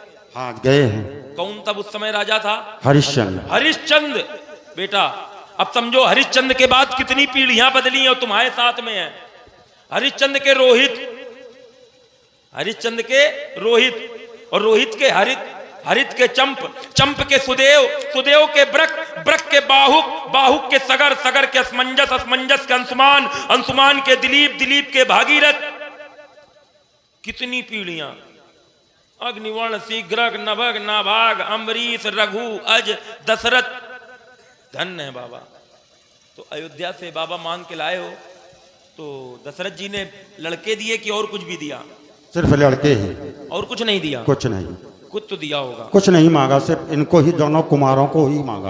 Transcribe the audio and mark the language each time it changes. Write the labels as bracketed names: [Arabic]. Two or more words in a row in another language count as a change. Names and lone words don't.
[Hindi] हाँ, गए हैं। कौन तब उस समय राजा था? हरिश्चंद्र। हरिश्चंद्र। बेटा अब समझो, हरिश्चंद्र के बाद कितनी पीढ़ियां बदली हैं और तुम्हारे साथ में है। हरिश्चंद्र के रोहित, हरिश्चंद्र के रोहित, और रोहित के हरित, हरित के चंप, चंप के सुदेव, सुदेव के ब्रक, ब्रक के बाहुक, बाहुक के सगर, सगर के असमंजस, असमंजस के अंशुमान, अंशुमान के दिलीप, दिलीप के भागीरथ। कितनी पीढ़ियां। अग्निवर्ण, शीघ्रक, नभग, नाभाग, अम्बरीश, रघु, अज, दशरथ। धन्य है बाबा। तो अयोध्या से बाबा मान के लाए हो, तो दशरथ जी ने लड़के दिए कि और कुछ भी दिया? सिर्फ लड़के ही, और कुछ नहीं दिया? कुछ नहीं, कुछ तो दिया होगा। कुछ नहीं मांगा, सिर्फ इनको ही, दोनों कुमारों को ही मांगा।